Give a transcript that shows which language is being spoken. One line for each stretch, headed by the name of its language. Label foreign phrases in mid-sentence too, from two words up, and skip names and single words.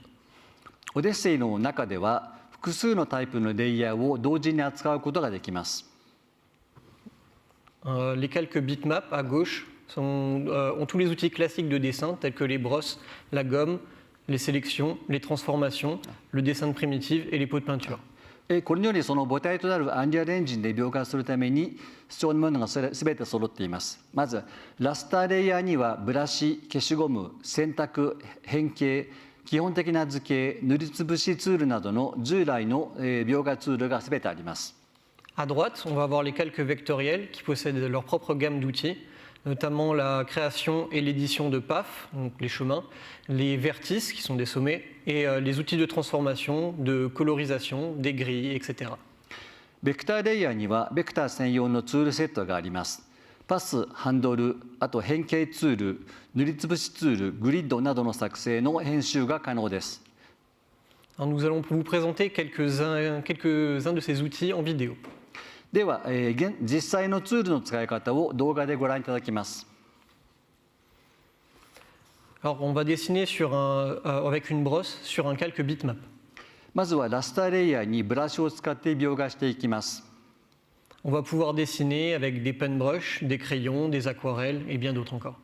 Japanese: オデッセイの中では複数のタイプのレイヤーを同時に扱うことができます。
French: Les calques bitmap à gauche ont tous les outils classiques de dessin tels que les brosses, la gomme, les sélections, les transformations, le dessin de primitive et les pots de peinture.
Japanese: これによりその母体となるアンリアルエンジンで描画するために必要なものがすべて揃っています。まずラスターレイヤーにはブラシ、消しゴム、洗濯、変形、基本的な図形、塗りつぶしツールなどの従来の描画ツールがすべてあります。
French: À droite, on va avoir les calques vectoriels qui possèdent leur propre gamme d'outils, notamment la création et l'édition de PAF, donc les chemins, les vertices qui sont des sommets, et les outils de transformation, de colorisation, des grilles, etc.
Japanese: ベクターレイヤーにはベクター専用のツールセットがあります。パス、ハンドル、あと変形ツール、塗りつぶしツール、グリッドなどの作成の編集が可能です。
French: Alors nous allons vous présenter quelques-uns de ces outils en vidéo.
Japanese: では、実際のツールの使い方を動画でご覧いただきます。
French: Alors on va dessiner avec une brosse sur un calque bitmap.
Japanese: まずはラスターレイヤーにブラシを使って描画していきます。
French: On va pouvoir dessiner avec des penbrushes, des crayons, des aquarelles et bien d'autres encore.